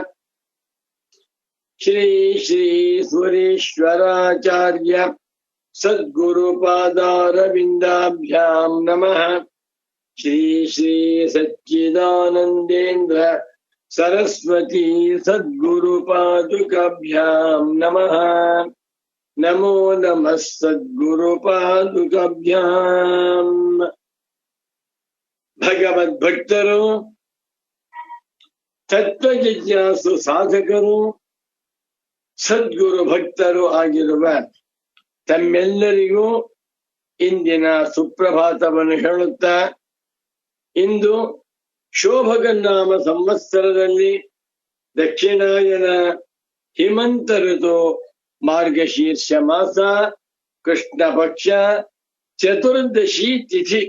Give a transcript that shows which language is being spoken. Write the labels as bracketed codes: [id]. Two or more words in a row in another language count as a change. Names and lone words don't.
[sa] श्री श्री सुरेश्वराचार्य सद्गुरुपादारविन्दाभ्यां नमः। श्री श्री सच्चिदानन्देन्द्र सरस्वती सद्गुरुपादुकाभ्यां नमः। नमो नमः सद्गुरुपादुकाभ्यां। [kn] ಭಗವದ್ಭಕ್ತರು ತತ್ವಜಿಜ್ಞಾಸು ಸಾಧಕರು ಸದ್ಗುರು ಭಕ್ತರು ಆಗಿರುವ ತಮ್ಮೆಲ್ಲರಿಗೂ ಇಂದಿನ ಸುಪ್ರಭಾತವನ್ನು ಹೇಳುತ್ತಾ, ಇಂದು ಶೋಭಗನ್ನಾಮ ಸಂವತ್ಸರದಲ್ಲಿ ದಕ್ಷಿಣಾಯನ ಹಿಮಂತ ಋತು ಮಾರ್ಗಶೀರ್ಷ ಮಾಸ ಕೃಷ್ಣ ಪಕ್ಷ ಚತುರ್ದಶಿ ತಿಥಿ.